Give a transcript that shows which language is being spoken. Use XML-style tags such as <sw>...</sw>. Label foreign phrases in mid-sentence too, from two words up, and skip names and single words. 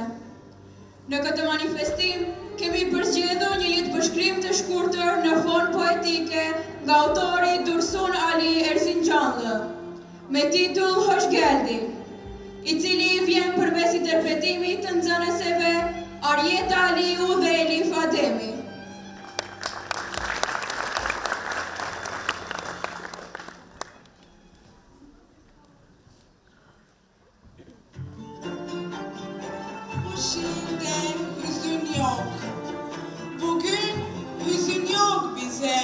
<sq>Në këtë manifestim, kemi përzgjedhur një jetë bashkrim të shkurtër në fon poetike nga autori Dursun Ali Erzincanlı, me titull Hoshgeldi, i cili vjen përmes interpretimit të nxënëseve Arjeta Aliu dhe Elif Ademi.</sq> <tr>Şimdi hüzün yok. Bugün hüzün yok bize.</tr>